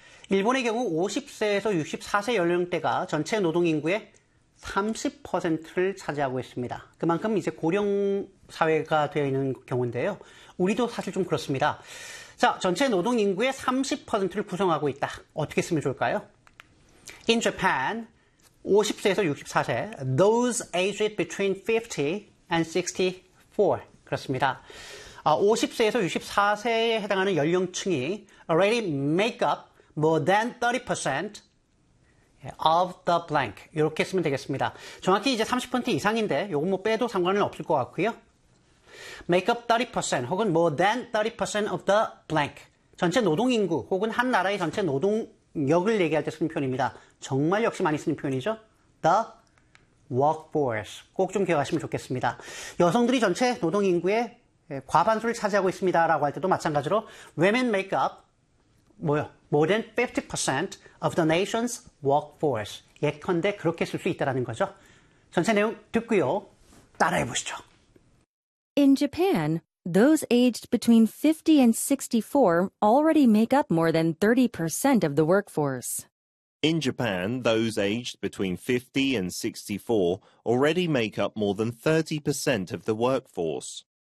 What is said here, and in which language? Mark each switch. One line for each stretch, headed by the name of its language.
Korean: 일본의 경우 50세에서 64세 연령대가 전체 노동인구의 30%를 차지하고 있습니다. 그만큼 이제 고령사회가 되어 있는 경우인데요. 우리도 사실 좀 그렇습니다. 자, 전체 노동인구의 30%를 구성하고 있다. 어떻게 쓰면 좋을까요?
English: In Japan,
Korean: 50세에서 64세,
English: those aged between 50 and 64.
Korean: 그렇습니다. 50세에서 64세에 해당하는 연령층이
English: already make up more than 30% of the blank.
Korean: 이렇게 쓰면 되겠습니다. 정확히 이제 30% 이상인데, 요거 뭐 빼도 상관은 없을 것 같고요.
English: Make up 30% 혹은 more than 30% of the blank.
Korean: 전체 노동인구 혹은 한 나라의 전체 노동 역을 얘기할 때 쓰는 표현입니다. 정말 역시 많이 쓰는 표현이죠.
English: The workforce.
Korean: 꼭 좀 기억하시면 좋겠습니다. 여성들이 전체 노동인구의 과반수를 차지하고 있습니다. 라고 할 때도 마찬가지로
English: Women make up more than 50% of the nation's workforce.
Korean: 예컨대 그렇게 쓸 수 있다는 거죠. 전체 내용 듣고요. 따라해 보시죠.
English: In Japan, those aged between 50 and 64 already make up more than 30% of the workforce. In Japan, those aged between 50 and 64 already make up more than 30% of the workforce.